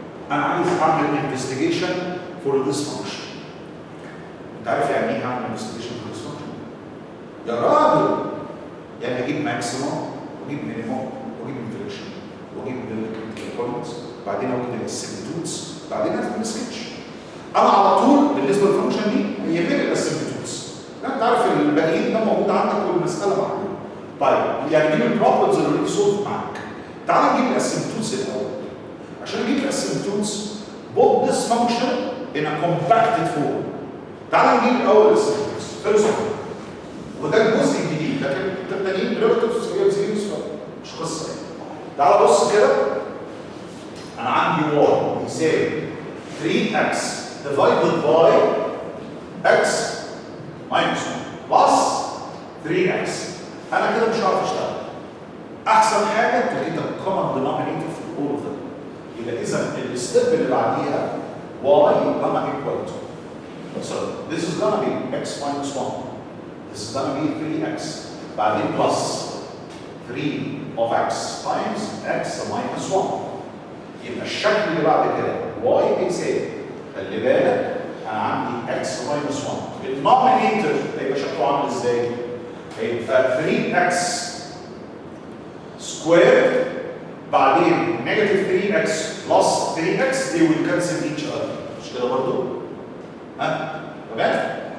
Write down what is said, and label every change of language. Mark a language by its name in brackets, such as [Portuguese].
[Arabic] انا عايز اعمل انفستيجيشن فور ذس فانكشن. انت عارف يعني ايه هعمل انفستيجيشن فور ذس فانكشن؟ يا راجل، يعني اجيب ماكسيموم واجيب مينيموم واجيب انفليكشن واجيب البوينتس، بعدين اوجد الاسيمبتوتس، بعدين افهم السكتش. انا على طول بالنسبه للفانكشن دي يهمني الاسيمبتوتس. انت عارف الباقيين ده موجود عندك والمساله معلومه. طيب يعني دي البروبلمز اللي اوريدي سولف معاك. تعال نجيب الاسيمبتوتس الاول. عشان اجيب الاسيمبتوتس [English] put this function in a compacted form. [Arabic] تعال نجيب الاول الاسيمبتوتس فيرست، وده الجزء الجديد، لكن التانيين بريفاتيفز هي زيروز مش قصه يعني. تعال بص كده، انا عندي y يساوي [English] 3x divided by x minus 1 plus 3x. [Arabic] انا كده مش هعرف اشتغل. احسن حاجه تجيب الكومن دينومينيتور في [English] all of them. [Arabic] يبقى اذا الستيب اللي بعديها [English] y gonna equal to. So this is gonna be x minus 1. This is gonna be 3x. [Arabic] بعدين [English] plus 3 of x times x minus 1. [Arabic] يبقى الشكل اللي بعد كده y بيساوي، خلي بالك انا عندي [English] x minus 1. [Arabic] الدينومينيتور هيبقى شكله عامل ازاي؟ هيبقى 3x سكوير بعدين نيجاتيف 3x بلس 3x [English] they will cancel each other. [Arabic] مش كده برضه؟ ها؟ تمام؟